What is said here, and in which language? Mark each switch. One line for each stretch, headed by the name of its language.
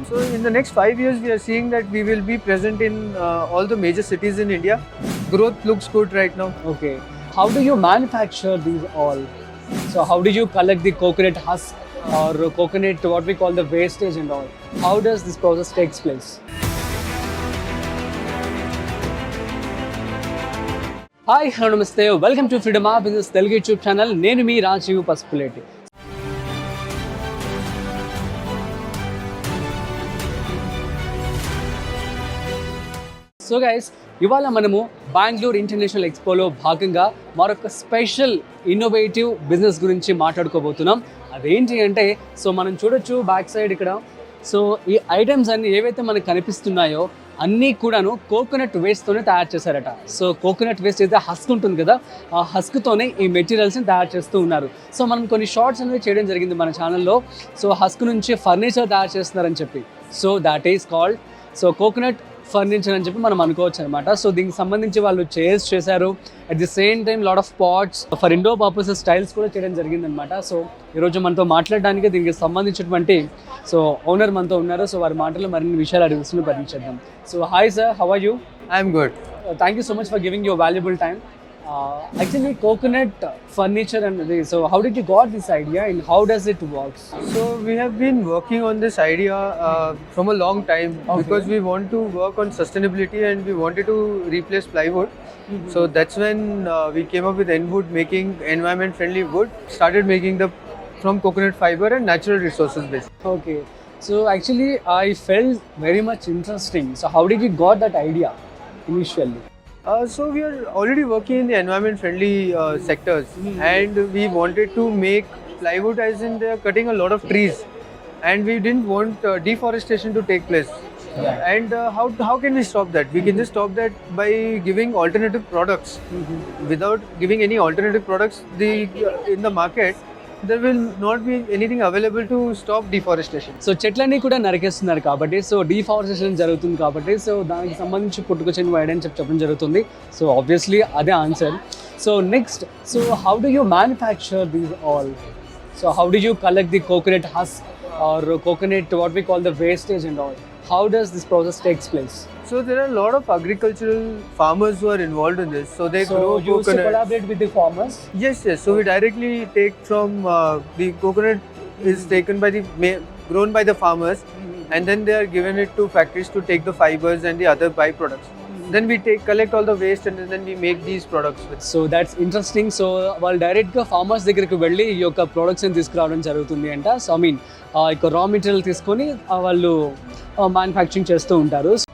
English: So in the next 5 years, we are seeing that we will be present in all the major cities in India. Growth looks good right now. Okay. How do you manufacture these all? So how do you collect the coconut husk or coconut, what we call the wastage and all? How does this process takes place?
Telugu: Hi hello నమస్తే welcome to freedom of business Telugu YouTube channel. నేను మీ Rajiv Pasupuleti. So guys, ఇవాళ మనము Bengaluru international ఎక్స్పోలో భాగంగా మరొక special innovative business గురించి మాట్లాడుకోబోతున్నాం. అదేంటి అంటే, so మనం చూడొచ్చు బ్యాక్ సైడ్ ఇక్కడ. సో ఈ ఐటమ్స్ అన్ని ఏవైతే మనకు కనిపిస్తున్నాయో అన్నీ కూడాను కోకోనట్ వేస్ట్తోనే తయారు చేశారట. సో కోకోనట్ వేస్ట్ అయితే హస్క్ ఉంటుంది కదా, ఆ హస్క్తోనే ఈ మెటీరియల్స్ని తయారు చేస్తూ ఉన్నారు. సో మనం కొన్ని షార్ట్స్ అనేవి చేయడం జరిగింది మన ఛానల్లో. సో హస్క్ నుంచి ఫర్నిచర్ తయారు చేస్తున్నారని చెప్పి.
English: so that is called coconut furniture
Telugu: అని చెప్పి మనం అనుకోవచ్చు అనమాట.
English: so
Telugu: దీనికి సంబంధించి వాళ్ళు
English: chairs చేశారు, at the same time lot of pots for indoor purposes styles
Telugu: కూడా చేయడం జరిగిందనమాట. సో ఈరోజు మనతో మాట్లాడడానికి దీనికి సంబంధించినటువంటి ఓనర్ మనతో ఉన్నారు. సో వారి మాటల్లో మరిన్ని విషయాలు అడిగి పరిచయం.
English: So hi sir, how are you? I'm good. Thank you so much for giving your valuable time. Actually, coconut furniture and this. So, how did you got this idea and how does it work? So we have been working on this idea from a long time because we want to work on sustainability and we wanted to replace plywood. So that's when we came up with Enwood, making environment friendly wood. Started making from coconut fiber and natural resources based. Okay. So actually, I felt very much interesting. So, how did you got that idea initially? So we are already working in the environment friendly sectors, and we wanted to make plywood, as in they are cutting a lot of trees, and we didn't want deforestation to take place. And how can we stop that? We can just stop that by giving alternative products. Without giving any alternative products in the market, there will not be anything available to stop deforestation.
Telugu: So చెట్లన్నీ కూడా నరికేస్తున్నారు కాబట్టి, so deforestation జరుగుతుంది కాబట్టి, so దానికి సంబంధించి పుట్టుకొచ్చిన wide అని చెప్పడం జరుగుతుంది.
English: So obviously అదే answer. So next, so how do you manufacture these all? So how do you collect the coconut husk or coconut, what we call the wastage and all? How does this process takes place? So there are a lot of agricultural farmers who are involved in this. So they grow you used to coconut. collaborate with the farmers? Yes. So we directly take from the coconut is taken by grown by the farmers, and then they are given it to factories to take the fibers and the other byproducts. Then we collect all the waste and then we make these products with. So that's interesting.
Telugu: So వాళ్ళు డైరెక్ట్గా farmers దగ్గరికి వెళ్ళి ఈ యొక్క ప్రొడక్ట్స్ని తీసుకురావడం జరుగుతుంది అంట. So I mean ఇక రా మెటీరియల్ తీసుకొని వాళ్ళు మ్యానుఫ్యాక్చరింగ్ చేస్తూ ఉంటారు.